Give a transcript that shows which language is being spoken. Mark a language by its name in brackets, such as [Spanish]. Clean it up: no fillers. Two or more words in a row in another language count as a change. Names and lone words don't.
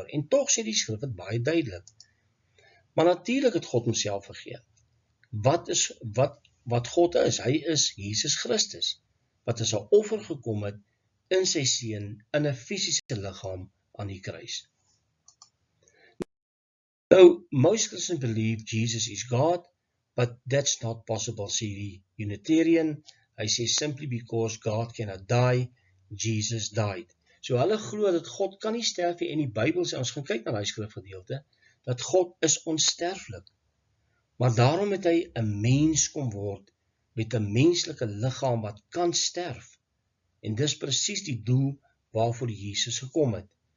[Afrikaans] En tog sê die skrif dit baie duidelik. Maar natuurlik het God homself gegee. Wat God is? Hy is Jesus Christus, wat as 'n offer gekom het in sy seun in 'n fisiese liggaam aan die kruis. Nou, [English] most Christians believe Jesus is God, but that's not possible, [Afrikaans] sê die Unitarian. Hy sê [English] simply because God cannot die, Jesus died. [Afrikaans] So hulle glo dat God kan nie sterf nie, en die Bybel sê, ons gaan kyk na die skrifgedeelte, dat God is onsterflik. Maar daarom het hy 'n mens kom word, met 'n menslike liggaam wat kan sterf. En dis presies die doel waarvoor Jesus gekom het.